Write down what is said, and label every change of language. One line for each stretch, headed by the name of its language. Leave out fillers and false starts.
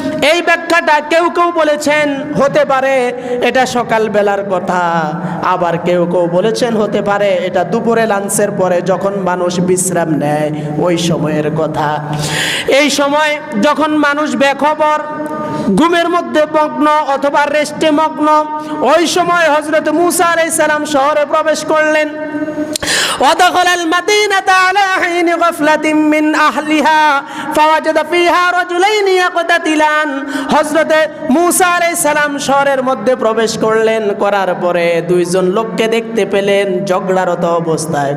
Bangla: এই ব্যাখ্যাটা কেউ কেউ বলেছেন হতে পারে এটা সকাল বেলার কথা, আবার কেউ কেউ বলেছেন হতে পারে এটা দুপুরে লাঞ্চের পরে যখন মানুষ বিশ্রাম নেয় ওই সময়ের কথা। এই সময় যখন মানুষ বেখবর, ঘুমের মধ্যে মগ্ন অথবা রেস্টে মগ্ন, ওই সময় হযরত মুসা আলাইহিস সালাম শহরে প্রবেশ করলেন।
Arabic: ودخل المدينة على حين غفلة من أهلها فوجد فيها رجلين يقتتلان।
Bangla: হযরত মুসা আলাইহিস সালাম শহরের মধ্যে প্রবেশ করলেন, করার পরে দুইজন লোককে দেখতে পেলেন ঝগড়ারত অবস্থায়।